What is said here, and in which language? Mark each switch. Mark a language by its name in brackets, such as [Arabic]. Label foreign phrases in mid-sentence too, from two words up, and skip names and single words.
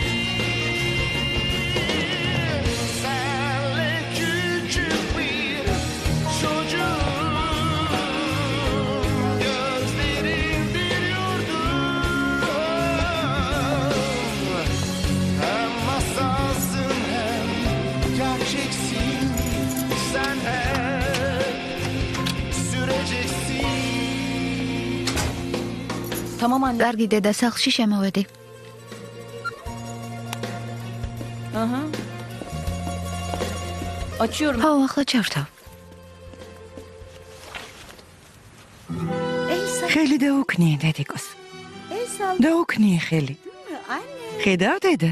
[Turkish] senle küçük bir çocuğum gözlerin bir yurdum hem masalsın hem gerçeksin sen hep süreceksin. Tamam anne. [Georgian] კარგი დედა, სახლში შემოვედი. [Turkish] Aha. Açıyorum. [Georgian] აუ, ახლა ჩავრთავ. ხელი დაუქნიე დედიკოს. დაუქნიე ხელი. ხედავ დედას?